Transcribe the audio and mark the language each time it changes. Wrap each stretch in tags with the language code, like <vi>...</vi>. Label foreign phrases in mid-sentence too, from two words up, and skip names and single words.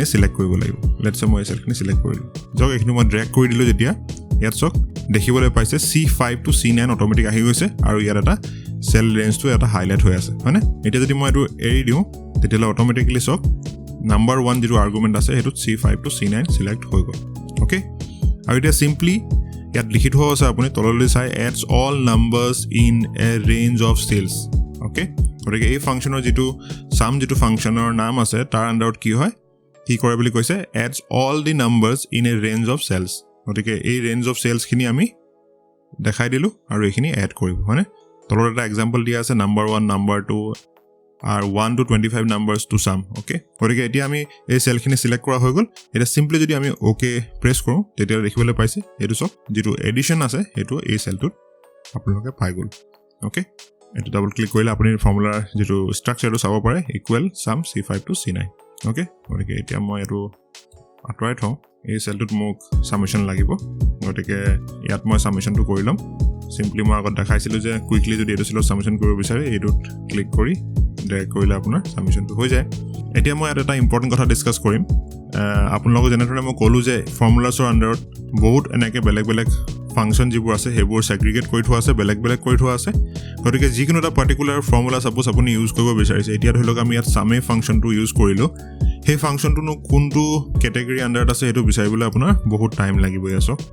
<as>সিলেক্ট কৰিব লাগিব লেটস মই সেলখিনি সিলেক্ট কৰিলো যক এখিনি মই ড্ৰেগ কৰি দিলো যেতিয়া ইয়াত চক দেখিবলৈ পাইছে C5 to C9 অটোমেটিক আহি গৈছে আৰু ইয়াত এটা সেল ৰেঞ্জটো এটা হাইলাইট হৈ আছে মানে এটা যদি মই এটো এৰি দিও তেতিয়ালে অটোমেটিক্যালি</as> <en>check number 1</en> <as>যেটো আৰ্গুমেন্ট আছে হেতু C5 to C9 সিলেক্ট হৈ গল ওকে আৰু এটা সিম্পলি ইয়াত লিখি থোৱা আছে আপুনি তললৈ চাই</as> <en>adds all numbers in a range of cells</en> <as>ওকে গতিকে এই ফাংচনৰ যেটো সাম যেটো ফাংচনৰ নাম আছে তাৰ আন্ডাৰত কি হয় কি কৰে বুলি কৈছে</as> <en>adds all the numbers in a range of cells</en> <as>গতিকে এই</as> <en>range of cells</en> <as>খিনি আমি দেখাই দিলো আৰু এখিনি এড কৰিব মানে তলত এটা এক্সাম্পল দিয়া আছে নাম্বাৰ 1 নাম্বাৰ 2 আর</as> <en>1 to 25 numbers to sum</en> <as>ওকে গতিকে এতিয়া আমি এই সেলখিনি সিলেক্ট কৰা হৈ গল এটা সিম্পলি যদি আমি ওকে প্ৰেছ কৰো তেতিয়া দেখিবলৈ পাইছে এটো সব যেটো এডিশন আছে হেতু এই সেলটোত আপোনালোকে পাই গল ওকে এটো</as> <en>double click</en> <as>কৰিলে আপুনি ফৰ্মুলাৰ যেটো ষ্ট্ৰাকচাৰটো চাব পাৰে</as> <en>equal sum</en> <as>C5 to C9 ওকে গতিকে এতিয়া মই এটো আঁতৰাই থওঁ এই সেলটোত মোক সামেশন লাগিব গতিকে ইয়াত মই সামেশনটো কৰি লম সিম্পলি মই আগত দেখাইছিলো যে কুইকলি যদি এটো সেলৰ সামেশন কৰিব বিচাৰে এটোত ক্লিক কৰি ড্ৰেগ কৰিলে আপোনাৰ সামেশনটো হৈ যায় এতিয়া মই এটা ইম্পৰ্টেন্ট কথা ডিসকাস কৰিম আপোনালোকক যেনেধৰণে মই ক'লো যে ফৰ্মুলাছৰ আন্ডাৰত বহুত এনেকে বেলেগ বেলেগ ফাংচন যিবোৰ আছে হেবোৰ সেগ্ৰিগেট কৰি থোৱা আছে বেলেগ বেলেগ কৰি থোৱা আছে গতিকে যিকোনো এটা পাৰ্টিকুলাৰ ফৰ্মুলা সাপোজ আপুনি ইউজ কৰিব বিচাৰিছে এতিয়া ধৰি লওক আমি ইয়াত সামে ফাংচনটো ইউজ কৰিলো সেই ফাংচনটো কোনটো ক্যাটাগৰী আন্ডাৰত আছে হেতু বিচাৰিবলৈ আপোনাৰ বহুত টাইম লাগিব ইয়াছো</as>